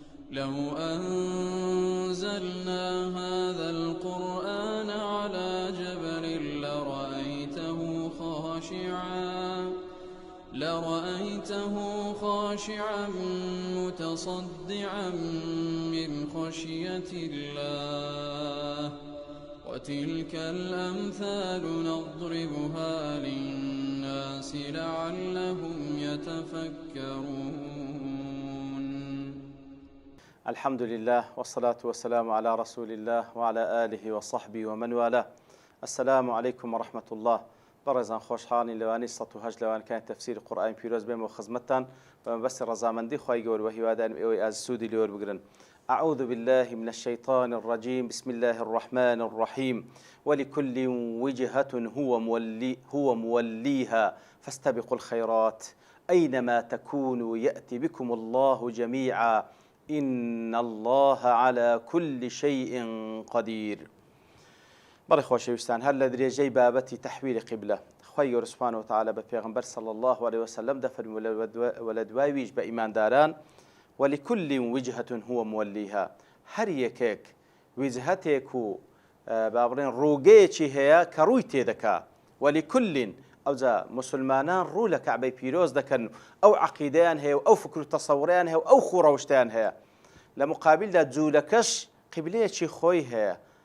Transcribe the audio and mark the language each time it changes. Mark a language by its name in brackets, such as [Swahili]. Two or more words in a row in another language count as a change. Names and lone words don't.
[Arabic] لو أنزلنا هذا القرآن على جبل لرأيته خاشعا متصدعا من خشية الله وتلك الأمثال نضربها للناس لعلهم يتفكرون. الحمد لله والصلاة والسلام على رسول الله وعلى آله وصحبه ومن والاه. السلام عليكم ورحمة الله. [Central Kurdish] بەڕێزان خۆشحاڵین لەوانەی 108 لەوان کان تەفسیری قورئانی پیرۆز بێمەوە خزمەتتان بە مەبەستی ڕەزامەندی خوای گەورە و هیوادارم ئێوەی ئازیز سوودی لێوە بگرن. [Arabic] أعوذ بالله من الشيطان الرجيم بسم الله الرحمن الرحيم ولكل وجهة هو موليها فاستبقوا الخيرات أينما تكونوا يأتي بكم الله جميعا إن الله على كل شيء قدير. [Central Kurdish] بەڵێ خۆشەویستان، هەر لە درێژەی بابەتی تەحویلی قیبلە خوای گەورە [Arabic] سوبحانەهو وتەعالە [Central Kurdish] بە پێغەمبەر [Arabic] صلی الله عليه وسلم [Central Kurdish] دەفەرمێ و لە دواییش بە ئیمانداران [Arabic] ولكل وجهة هو موليها، [Central Kurdish] هەر یەکێک وجهەتێک و با بڵێن ڕووگەیەکی هەیە کە ڕووی تێدەکا. ولكل ئەوجا مسلمانان ڕوو لە کەعبەی پیرۆز دەکەن، ئەو عەقیدەیان هەیە و ئەو فکر و تەسەوڕیان هەیە و ئەو خوڕەوشتیان هەیە. لە مقابلدا جوولەکەش قیبلەیەکی خۆی هەیە.